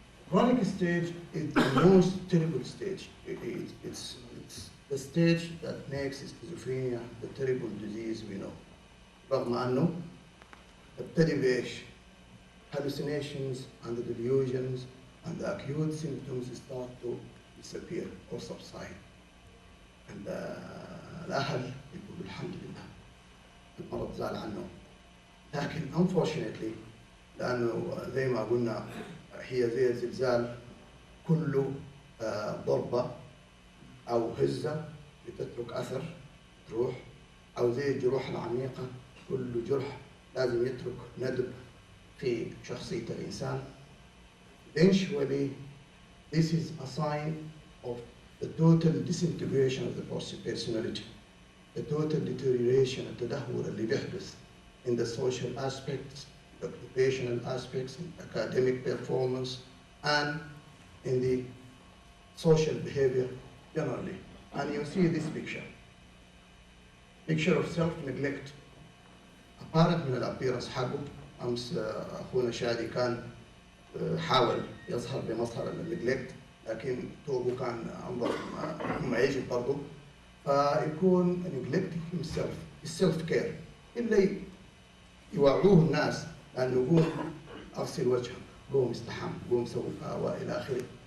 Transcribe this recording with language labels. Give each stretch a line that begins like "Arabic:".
English: Chronic stage is the most terrible stage. It's the stage that makes schizophrenia the terrible disease we know.
Arabic: رغم أنه تبتدي بإيش؟
English: hallucinations and the delusions and the acute symptoms start to disappear or subside.
Arabic: And الأهل يقولوا الحمد لله المرض زال عنه. لكن unfortunately لأنه زي ما قلنا هي زي الزلزال, كل ضربة أو هزة بتترك أثر تروح, أو زي الجروح العميقة, كل جرح لازم يترك ندب في شخصية الإنسان.
English: Eventually, this is a sign of the total disintegration of the personality, the total deterioration,
Arabic: التدهور اللي بيحدث
English: in the social aspects, the occupational aspects, in academic performance, and in the social behavior generally. And you see this picture of self-neglect, apparent
Arabic: من الappearance حقه. أمس أخونا شادي كان حاول يظهر بمظهر النجلكت, لكن توبه كان أنظر ما يجب برضه. فيكون
English: neglecting himself,
Arabic: السلف كير, اللي يوعوه الناس لأنه يقوم أغسل وجهك, قوم استحم, قوم سوي وإلى آخره.